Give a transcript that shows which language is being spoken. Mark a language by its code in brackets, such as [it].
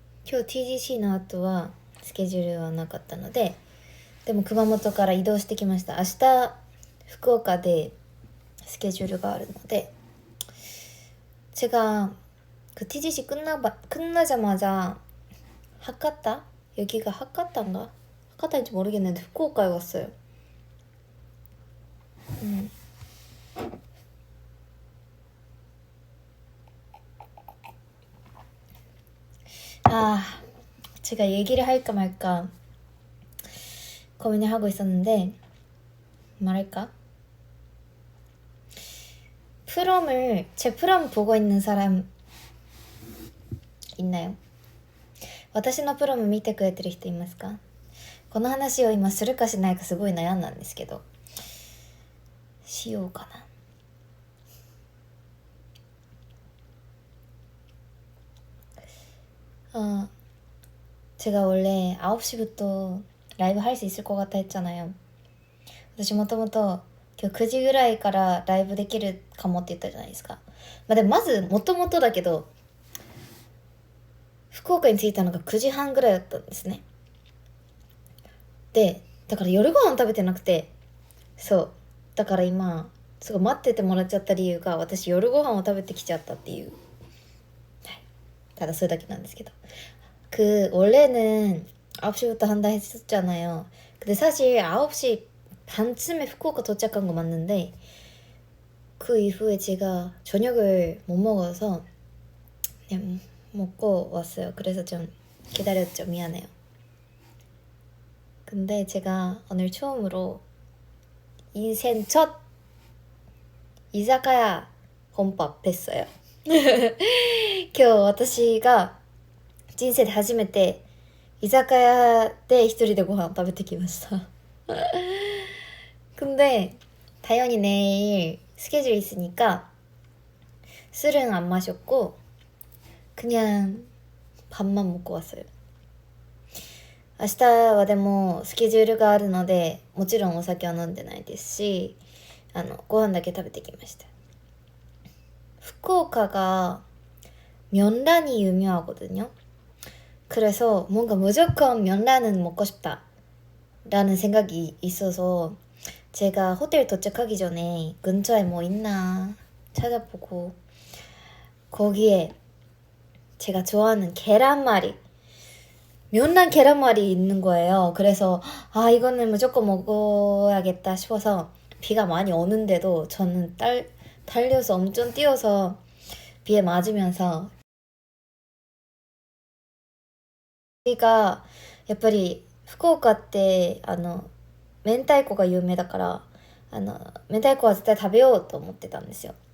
[ja] 今日 TGC の後はスケジュールはなかったので、でも熊本から移動してきました。明日福岡でスケジュールがあるので、 [ko] 제가 그 TGC 끝나자마자 하카타? 여기가 하카타인가? 하카타인지 모르겠는데 후쿠오카에 왔어요. 제가 얘기를 할까 말까 고민을 하고 있었는데 말할까? 제 프롬 보고 있는 사람 있나요? [ja] 私のプロム見てくれてる人いますか？この話を今するかしないかすごい悩んだんですけど、しようかな。 [ko] 제가 원래 9시부터 라이브 할 수 있을 것 같아 했잖아요. [ja] 私もともと今日9時ぐらいからライブできるかもって言ったじゃないですか。でもまずもともとだけど福岡に着いたのが9時半ぐらいだったんですね。でだから夜ご飯食べてなくて、そうだから今すごい待っててもらっちゃった理由が私夜ご飯を食べてきちゃったっていう、ただそれだけなんですけど、 [ko] 원래는 9시부터 한다 했었잖아요. 근데 사실 9시 반쯤에 후쿠오카 도착한 거 맞는데 그 이후에 제가 저녁을 못 먹어서 그냥 먹고 왔어요. 그래서 좀 기다렸죠. 미안해요. 근데 제가 오늘 처음으로 인생 첫 이자카야 혼밥 했어요. [ja] 今日私が人生で初めて居酒屋で一人でご飯食べてきました。 [ko] 근데 당연히 내일 스케줄 있으니까 술은 안 마셨고 그냥 밥만 먹고 왔어요. [ja] 明日はでもスケジュールがあるのでもちろんお酒は飲んでないですし、ご飯だけ食べてきました。 [ko] 福岡が면란이 유명하거든요. 그래서 뭔가 무조건 면란은 먹고 싶다 라는 생각이 있어서 제가 호텔 도착하기 전에 근처에 뭐 있나 찾아보고 거기에 제가 좋아하는 계란말이, 면란 계란말이 있는 거예요. 그래서 이거는 무조건 먹어야겠다 싶어서 비가 많이 오는데도 저는 달려서 엄청 뛰어서 비에 맞으면서, 우리가 [ja] やっぱり福岡って明太子が有名だから明太子は絶対食べようと思ってたんですよ。